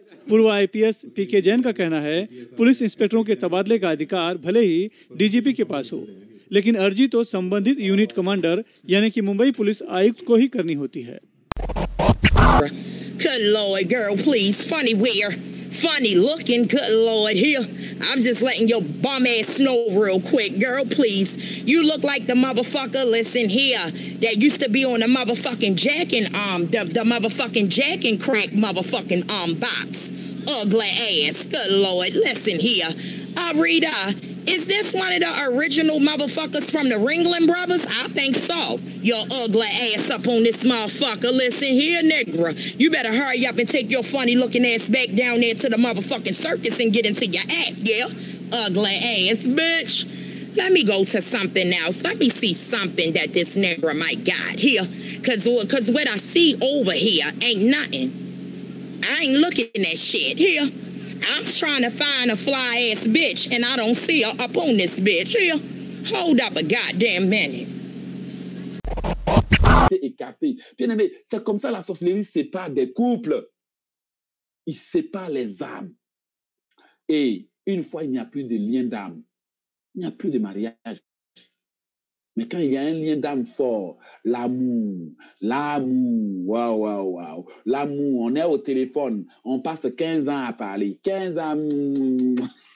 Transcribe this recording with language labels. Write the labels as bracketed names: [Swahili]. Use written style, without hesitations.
[Hindi] पूर्व आईपीएस पीके जैन का कहना है पुलिस इंस्पेक्टरों के तबादले का अधिकार भले ही डीजीपी के पास हो, लेकिन अर्जी तो संबंधित यूनिट कमांडर यानी कि मुंबई पुलिस आयुक्त को ही करनी होती है। [English] Good Lord, girl, please. Funny where? Funny looking, good Lord. Here, I'm just letting your bum ass know real quick, girl, please. You look like the motherfucker, listen here, that used to be on the motherfucking Jack and the motherfucking Jack and Crack motherfucking box. Ugly ass, good Lord. Listen here. Rita, is this one of the original motherfuckers from the Ringling Brothers? I think so. Your ugly ass up on this motherfucker. Listen here, nigga. You better hurry up and take your funny looking ass back down there to the motherfucking circus and get into your act, yeah? Ugly ass bitch. Let me go to something else. Let me see something that this nigga might got here. Cause what I see over here ain't nothing. I ain't looking at shit here. I'm trying to find a fly ass bitch and I don't see her up on this bitch here. Hold up a goddamn minute. [French] Écarté. Bien aimé, c'est comme ça la sorcellerie sépare des couples. Il sépare les âmes. Et une fois il n'y a plus de lien d'âme, il n'y a plus de mariage. Mais quand il y a un lien d'âme fort, l'amour, waouh, l'amour, on est au téléphone, on passe 15 ans à parler, 15 ans.